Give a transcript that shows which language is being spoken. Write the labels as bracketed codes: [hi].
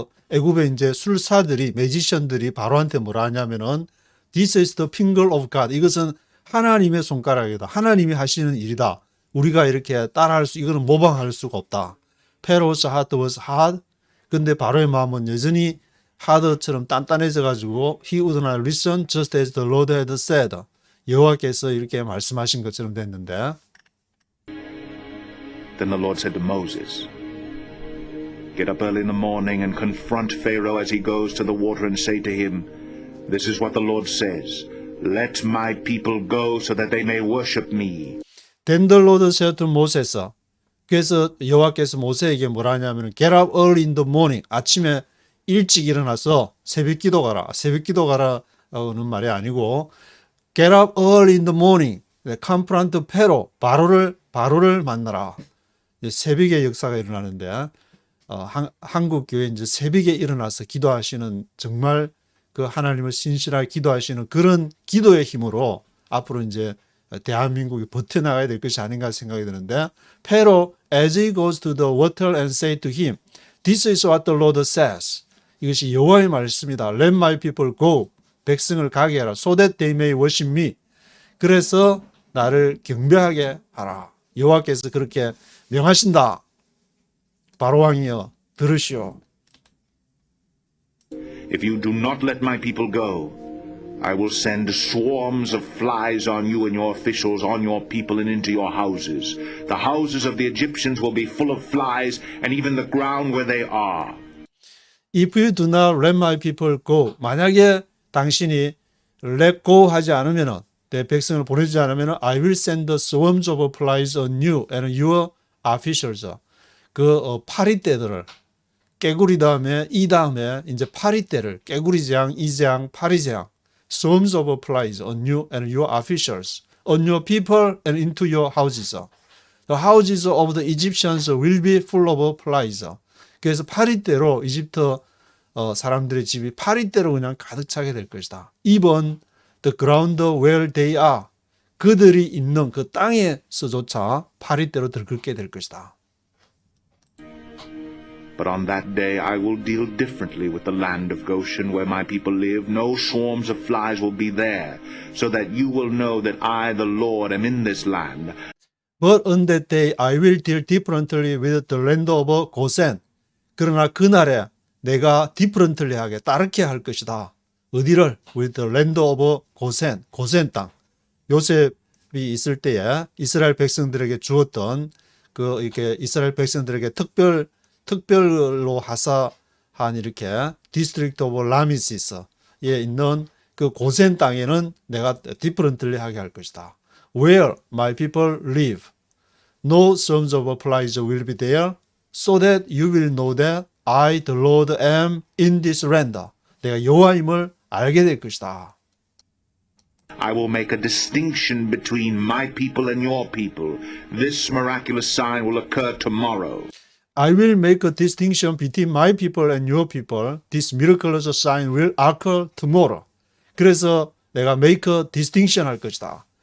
[ko] 애굽의 이제 술사들이 매지션들이 바로한테 뭐라 하냐면은 This is the finger of God. 이것은 하나님의 손가락이다. 하나님이 하시는 일이다. 우리가 이렇게 따라할 이거는 모방할 수가 없다. [en] Pharaoh's heart was hard. 근데 바로의 마음은 여전히 하드처럼 단단해져 가지고 he would not listen just as the Lord had said. [ko] 여호와께서 이렇게 말씀하신 것처럼 됐는데 [en] Then the Lord said to Moses, "Get up early in the morning and confront Pharaoh as he goes to the water and say to him, This is what the Lord says, Let my people go so that they may worship me." Then the Lord said to Moses. 그래서 여호와께서 모세에게 뭐라 하냐면 Get up early in the morning. [ko] 아침에 일찍 일어나서 새벽기도 가라. [en] 새벽기도 가라는 말이 아니고 Get up early in the morning. [ko] Confront Pharaoh. 바로를 만나라. 새벽에 역사가 일어나는데 한국 교회 이제 새벽에 일어나서 기도하시는 정말 그 하나님을 신실하게 기도하시는 그런 기도의 힘으로 앞으로 이제 대한민국이 버텨나가야 될 것이 아닌가 생각이 드는데 Pharaoh as he goes to the water and say to him, This is what the Lord says. 이것이 여호와의 말씀이다. [en] Let my people go. 백성을 가게 하라. So that they may worship me. [ko] 그래서 나를 경배하게 하라. 여호와께서 그렇게 명하신다. 바로왕이여 들으시오. [en] If you do not let my people go, I will send swarms of flies on you and your officials, on your people and into your houses. The houses of the Egyptians will be full of flies, and even the ground where they are. If you do not let my people go, 만약에 당신이 let go 하지 않으면은 내 백성을 보내주지 않으면은 I will send the swarms of flies on you and your officials. [ko] 파리떼들을 깨구리 다음에 이 다음에 이제 파리떼를 깨구리 재앙, 이 재앙, 파리 재앙. [en] Swarms of flies on you and your officials, on your people and into your houses. The houses of the Egyptians will be full of flies. [ko] 그래서 파리떼로 이집트 사람들의 집이 파리떼로 그냥 가득 차게 될 것이다. [en] Even the ground where they are. [ko] 그들이 있는 그 땅에서조차 파리떼로 들끓게 될 것이다. [en] But on that day I will deal differently with the land of Goshen where my people live. No swarms of flies will be there, so that you will know that I, the Lord, am in this land. But on that day I will deal differently with the land of Goshen. [ko] 그러나 그날에 내가 differently하게 다르게 할 것이다. 어디를? [en] With the land of Goshen, 고센 땅. [ko] 요셉이 있을 때에 이스라엘 백성들에게 주었던 그 이렇게 이스라엘 백성들에게 특별로 하사한 이렇게 디스트릭트 오브 라미시스에 있는 그 고센 땅에는 내가 differently하게 할 것이다. [en] Where my people live, no swarms of flies will be there, so that you will know that I, the Lord, am in this land. [ko] 내가 여호와임을 알게 될 것이다. [en] I will make a distinction between my people and your people. This miraculous sign will occur tomorrow. I will make a distinction between my people and your people. This miraculous sign will occur tomorrow. [ko] 그래서 내가 make a distinction 할 것이다.